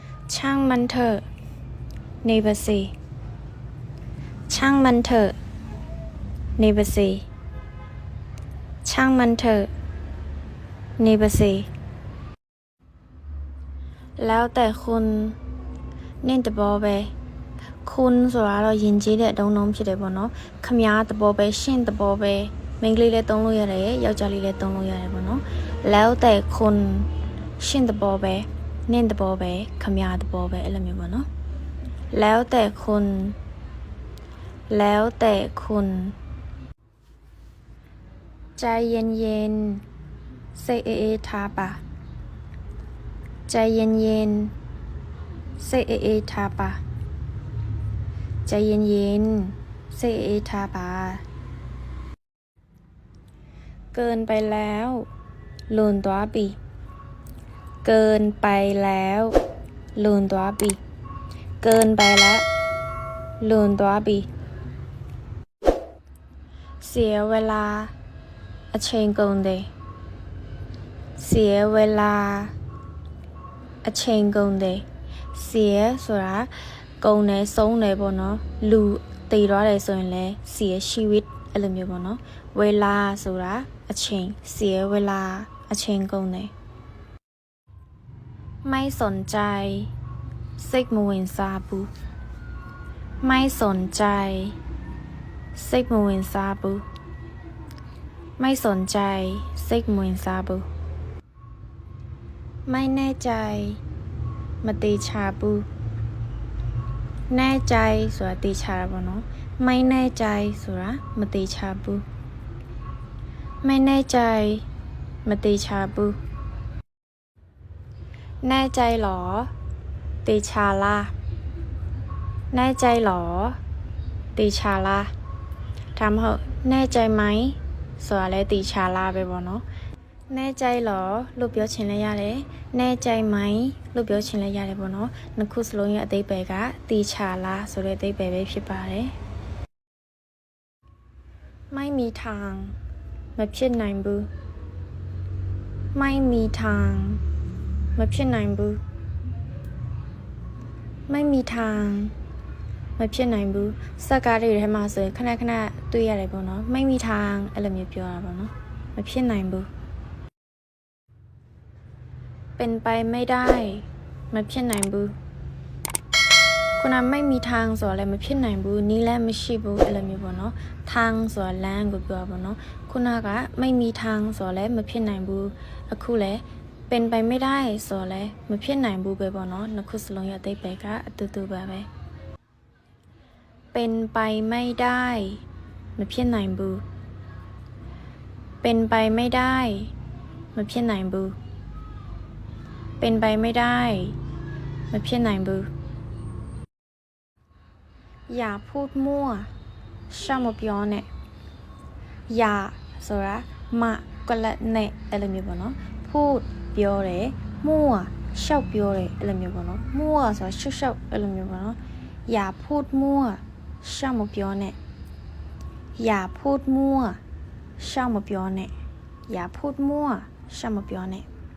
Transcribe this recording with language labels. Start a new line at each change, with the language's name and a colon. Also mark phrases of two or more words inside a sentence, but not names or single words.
Thai: ช่างมันเถอะ
Burmese: နေပါစေ
Thai: ช่างมันเถอะ
Burmese: နေပါစေ
Thai: ช่างมันเถอะ
Burmese: နေပါစေ
Thai: แล้วแต่คุณนิ่งตะบอไปคุณ
Burmese: ဆိုတာတော့ယဉ်ကျေးတဲ့အတုံးလုံးဖြစ်တယ်ပေါ့နော်ခမားတဘောပဲရှင့်တဘောပဲမိန်းကလေးလည်းသုံးလို့ရတယ်ယောက်ျားလေးလည်းသုံးလို့ရတယ်ပေါ့နော်
Thai: แล้วแต่คุณ
Burmese: ရှင့်တဘောပဲနင့်တဘောပဲခမားတဘောပဲအဲ့လိုမျိုးပေါ့နော်
Thai: แล้วแต่คุณ ใจเย็นๆ
Burmese: စိတ်အေးထားပါ
Thai: ใจเย็นๆ
Burmese: စိတ်အေးထားပါ
Thai: ใจเย็นๆ
Burmese: စိတ်အေးထားပါ
Thai: เกินไปแล้วลืมตัวปีเกินไปแล้วลืมตัวปีเกินไปแล้วลืมตัวปี เสียเวลา
Burmese: အချိန်ကုန်တယ်
Thai: เสียเวลา
Burmese: အချိန်ကုန်တယ်เสียဆိုတာကုန်တယ်ဆုံးတယ်ပေါ့နော်လူတည်သွားတယ်ဆိုရင်လည်း
Thai: เสียชีวิต
Burmese: အဲ့လိုမျိုးပေါ့နော်เวลาဆိုတာအချိန်
Thai: เสียเวลา
Burmese: အချိန်ကုန်တယ်
Thai: ไม่สนใจ
Burmese: စိတ်မဝင်စားဘူး
Thai: ไม่สนใจ
Burmese: စိတ်မဝင်စားဘူး
Thai: ไม่สนใจ
Burmese: စိတ်မဝင်စားဘူး
Thai: ไม่แน่ใจ
Burmese: မတေချာဘူးแน่ใจဆိုတာတေချာတာပေါ့နော်
Thai: ไม่แน่ใจ
Burmese: ဆိုတာမတေချာဘူး
Thai: ไม่แน่ใจ
Burmese: မတေချာဘူး
Thai: แน่ใจหรอ
Burmese: တေချာလား
Thai: แน่ใจหรอ
Burmese: တေချာလားဒါမှမဟုတ်
Thai: แน่ใจไหม
Burmese: ဆိုတာလဲတေချာလားပဲပေါ့နော်
Thai: แน่ใจหรอ
Burmese: လို့ပြောချင်လဲရတယ်
Thai: แน่ใจไหม
Burmese: လို့ပြောချင်လဲရတယ်ပေါ့နော်နှစ်ခုစလုံးရဲ့အဓိပ္ပာယ်ကတေချာလားဆိုတဲ့အဓိပ္ပာယ်ပဲဖြစ်ပါတယ်
Thai: ไม่มีทาง
Burmese: မဖြစ်နိုင်ဘူး
Thai: ไม่มีทาง
Burmese: မဖြစ်နိုင်ဘူး
Thai: ไม่มีทาง
Burmese: မဖြစ်နိုင်ဘူးစက်ကားတွေထဲမှာဆိုရင်ခဏတွေ့ရတယ်ပေါ့နော်
Thai: ไม่มีทาง
Burmese: အဲ့လိုမျိုးပြောတာပေါ့နော်မဖြစ်နိုင်ဘူး
Thai: เป็นไปไม่ได้
Burmese: မဖြစ်နိုင်ဘူးခုန
Thai: ไม่มีทาง
Burmese: ဆိုတော့လည်းမဖြစ်နိုင်ဘူးနီးလည်းမရှိဘူးအဲ့လိုမျိုးပေါ့နော်ทางဆိုတာလမ်းကိုပြောတာပေါ့နော်ခုနက
Thai: ไม่มีทาง
Burmese: ဆိုတော့လည်းမဖြစ်နိုင်ဘူးအခုလည်း
Thai: เป็นไปไม่ได้
Burmese: ဆိုတော့လည်းမဖြစ်နိုင်ဘူးပဲပေါ့နော်နှစ်ခုစလုံးရဲ့အဓိပ္ပာယ်ကအတူတူပါပဲ
Thai: เป็นไปไม่ได้
Burmese: မဖြစ်နိုင်ဘူး
Thai: เป็นไปไม่ได้
Burmese: မဖြစ်နိုင်ဘူး
Thai: เป็นไปไม่ได้
Burmese: မဖြစ်နိုင်ဘူး
Thai: อย่าพูดมั่ว
Burmese: ရှောက်မပြောနဲ့อย่าဆိုတာမကလနဲ့အဲ့လိုမျိုးပေါ့နော်พูดပြောတယ်มั่วရှောက်ပြောတယ်အဲ့လိုမျိုးပေါ့နော်มั่วဆိုတာရှောက်အဲ့လိုမျိုးပေါ့နော်
Thai: อย่าพูดมั่ว
Burmese: ရှောက်မပြောနဲ့
Thai: อย่าพูดมั่ว
Burmese: ရှောက်မပြောနဲ့
Thai: อย่าพูดมั่ว
Burmese: ရှောက်မပြောနဲ့